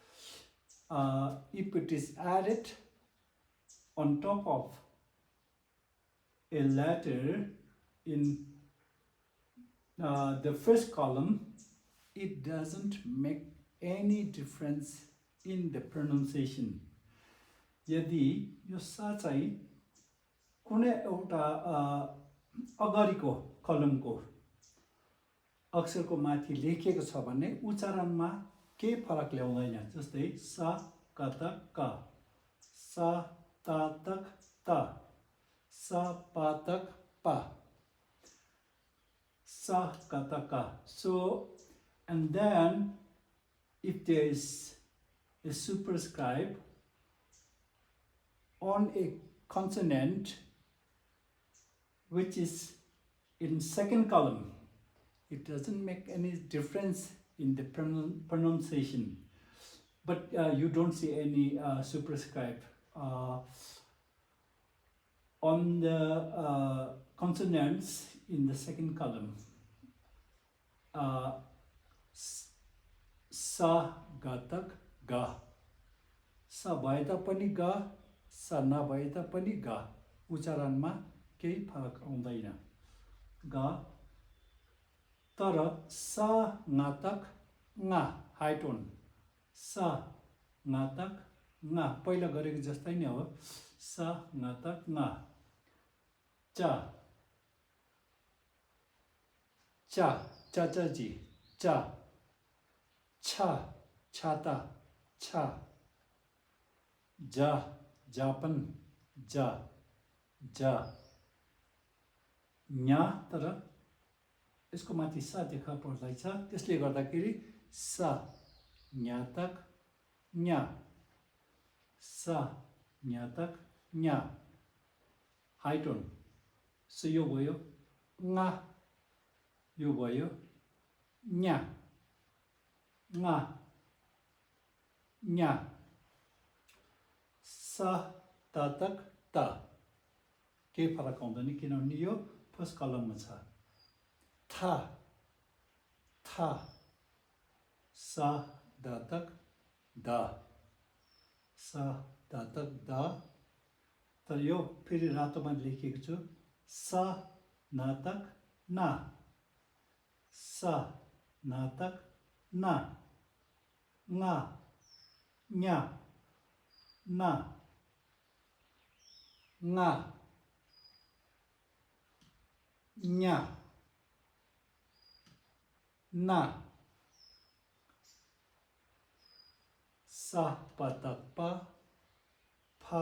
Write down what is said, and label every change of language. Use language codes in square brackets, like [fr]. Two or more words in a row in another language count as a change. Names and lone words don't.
[en] If it is added on top of a letter in the first column, it doesn't make any difference in the pronunciation. [ne] यदि यो सा चाहिँ कुनै एउटा अगाडिको कलमको अक्षरको माथि लेखिएको छ भने उच्चारणमा केही फरक ल्याउँदैन. जस्तै सा कतक क, सा तातक त, सा पातक प, सा कतक क. [en] So, and then if there is a superscribe on a consonant which is in second column, it doesn't make any difference in the pronunciation. But you don't see any superscribe on the consonants in the second column. [bo] Sa gatak ga. [ne] Sa bhaए पनि ga, sa नभए पनि ga. उच्चारणमा केही फरक आउँदैन. [bo] ga. तर सा ngatak nga, [en] high tone. [bo] सा ngatak nga, [ne] पहिला गरेको जस्तै नै हो. [bo] सा ngatak nga. [ne] चा चा चाचाजी चा. छा छाता छा. जा जापन जा जा. न्या तर यसको माथि सा देखा पर्दैछ, त्यसले गर्दाखेरि [bo] सा न्यातक न्या. सा न्यातक न्या, [en] high tone. [ne] सो यो भयो nga, यो भयो न्या nga न्या. [bo] सा तातक ता, [ne] केही फरक आउँदैन किनभने यो फर्स्ट कलममा छ. था था. [bo] सा दातक दा, सा दातक दा. [ne] तर यो फेरि रातोमा लेखेको छु. [bo] सा नातक ना, सा नातक ना. nga nya na nga nya na. Sa patak pa pha.